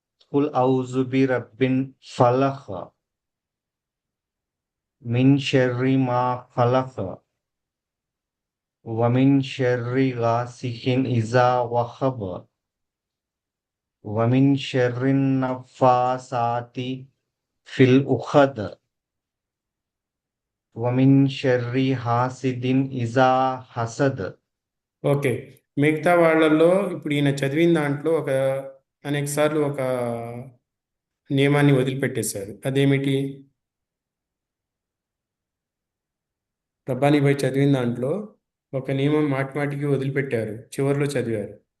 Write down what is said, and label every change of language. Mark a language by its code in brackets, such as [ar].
[ar] కుల్ ఔజు బిరబ్బిన్ ఫలక్ మిన్ షర్రి మా ఖలక్ ومن شر غاسق إذا وقب ومن شر النفاثات في العقد ومن شر حاسد إذا حسد. [te] ఓకే. మిగతా వాళ్ళల్లో ఇప్పుడు ఈయన చదివిన దాంట్లో అనేక సార్లు ఒక నియమాన్ని వదిలిపెట్టేశారు. అదేమిటి? రబ్బానీ భాయ్ చదివిన దాంట్లో ఒక నియమం మాటిమాటికి వదిలిపెట్టారు, చివరిలో చదివారు.